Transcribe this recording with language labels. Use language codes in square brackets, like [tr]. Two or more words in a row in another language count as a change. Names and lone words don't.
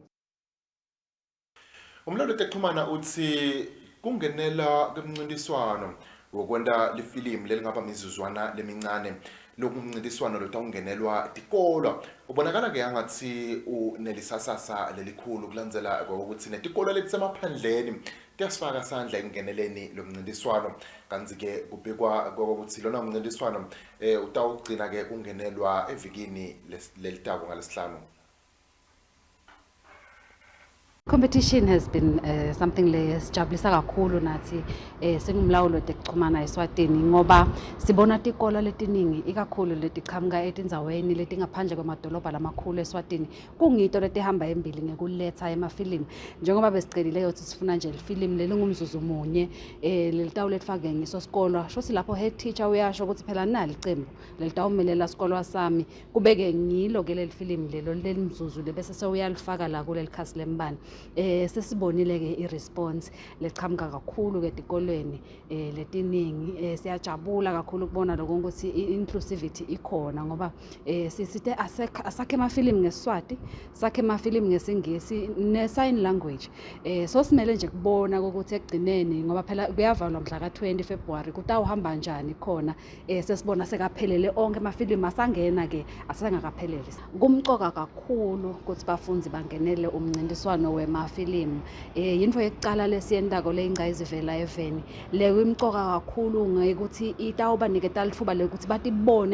[ss] Umlando texhumana uthi kungenela kumncintiswano wokwenda lifilimu lelingaba mizuzwana lemincane lokumncintiswano lotawungenelwa tikolo ubonakala ke angathi unelisasasa lelikhulu kulandzela ukuthi netikolo letisemaphandleni tiyasifaka sandla ekungeneleni lomncintiswano kanti ke kubikwa ukuthi lona umncintiswano utawugcina ke kungenelwa evikini lelitako ngalesihlanu. [en] Competition has been something [ss] lesijabulisa kakhulu nathi singumlawulo tekuxhumana eSwatini ngoba sibona tikolo letiningi ikakhulu letiqhamuka etindzaweni letingaphandle kwamadolobha lamakhulu eSwatini kungito letihamba embili ngekuletha emafilimu njengoba besicelile ukuthi sifuna nje ifilimu lelingumzuzu munye lelitawu letfake ngiso sikolo shothi lapho [en] head teacher [ss] uyasho ukuthi phela nali icembu lelitawumelela sikolo sami kubeke ngilo ke lelifilimu lelo lelimzuzu lebese sewuyalifaka la kulelikhasi lembani. Sesibonile ke i-response leqhamuka kakhulu ke tikolweni letiningi siyajabula kakhulu kubona lokho ukuthi inclusivity ikhona ngoba sisithe asakhe amafilimu ngeSiswati sakhe amafilimu ngesingisi ne [en] sign language [ss] so simele nje kubona ukuthi ekugcineni ngoba phela kuyavalwa mhla ka-20 February kutawuhamba njani khona sesibona sekaphelele onke amafilimu asangena ke asengakaphelele kumcoka kakhulu ukuthi bafunzi bangenele umncintiswano wemafilimu yinto yokuqala lesiyendako leyingqayizivela eveni leyo imcoka kakhulu ngekuthi itawubaniketa lithuba lokuthi batibone